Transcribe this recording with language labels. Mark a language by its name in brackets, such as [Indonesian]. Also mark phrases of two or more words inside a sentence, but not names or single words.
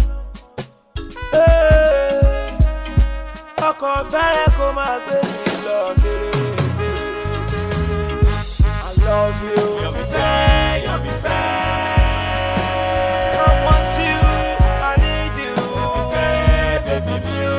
[Yoruba] ọkọ̀ fẹ́rẹ̀ kó máa gbé mi lọ kéré. [English] I love you. Yanmife. I want you, I need you. [Yoruba] Yanmife, baby mi o.